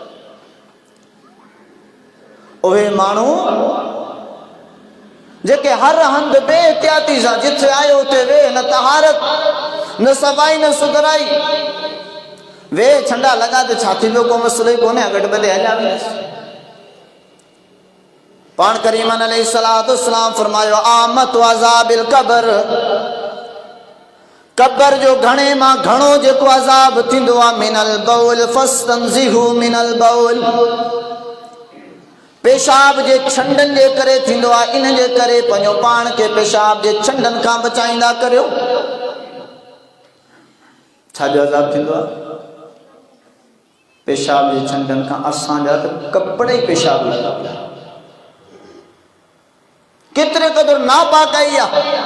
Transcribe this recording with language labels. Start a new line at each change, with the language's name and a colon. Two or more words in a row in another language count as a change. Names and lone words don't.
Sindhi: उहे माण्हू जेके हर हंधि बेहतियाती सां जिथे आयो उते वे, न तहारत न सफ़ाई न सुधराई, वे छंडा लॻा त छा थी वियो, को मसइलो ई कोन्हे, गॾु ॿधे हलिया वेंदासीं। पाण करीमन
Arabic: عليه الصلاة والسلام
Sindhi: फरमायो
Arabic: عامة عذاب القبر,
Sindhi: क़ब्र जो घणे मां घणो जेको अज़ाब थींदो आहे,
Arabic: من البول فاستنزهوا من البول,
Sindhi: पेशाब जे छंडनि जे करे थींदो आहे। इन जे करे पंहिंजो पाण खे पेशाब जे छंडनि खां बचाईंदा करियो। छा जो अज़ाब थींदो आहे? पेशाब जे छंडनि खां। असांजा त कपिड़े ई पेशाब लॻा पिया, केतिरे क़दुरु नापाकाई आहे।